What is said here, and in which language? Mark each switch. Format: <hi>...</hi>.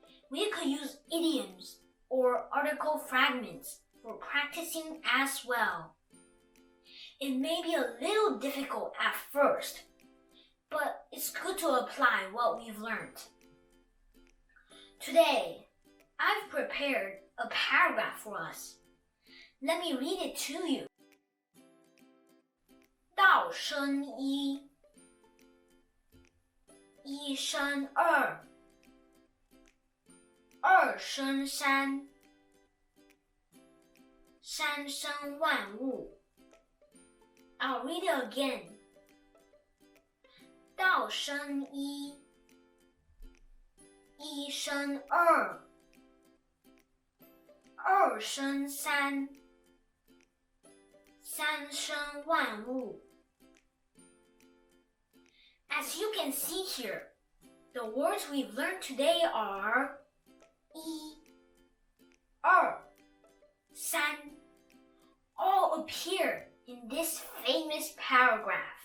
<en>We could use idioms or article fragments for practicing as well. It may be a little difficult at first, but it's good to apply what we've learned. Today, I've prepared a paragraph for us. Let me read it to you.</en> <zh>道生一，一生二，二生三，三生万物。</zh> <en>I'll read it again.</en> <zh>道生一，一生二，二生三，三生万物。</zh> <en>As you can see here, the words we've learned today are 一、二、三, all appear in this famous paragraph.</en>